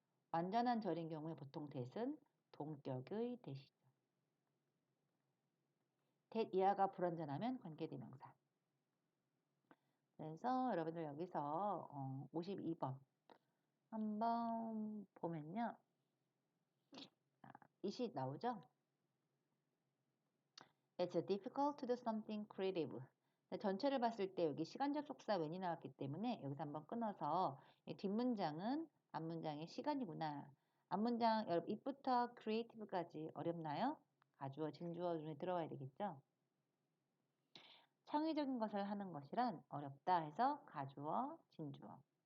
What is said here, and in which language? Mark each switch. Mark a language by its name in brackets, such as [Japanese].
[Korean] 완전한 절인 경우에 보통 that은 동격의 that이죠. that 이하가 불완전하면 관계대명사. 그래서 여러분들 여기서 52번 한번 보면요. 이시 나오죠? [English] It's difficult to do something creative. [Korean] 전체를 봤을 때 여기 시간 접속사 when이 나왔기 때문에 여기서 한번 끊어서 뒷문장은 앞문장의 시간이구나. 앞문장 it부터 creative까지 어렵나요? 가주어, 진주어 눈에 들어와야 되겠죠? 창의적인 것을 하는 것이란 어렵다 해서 가주어, 진주어.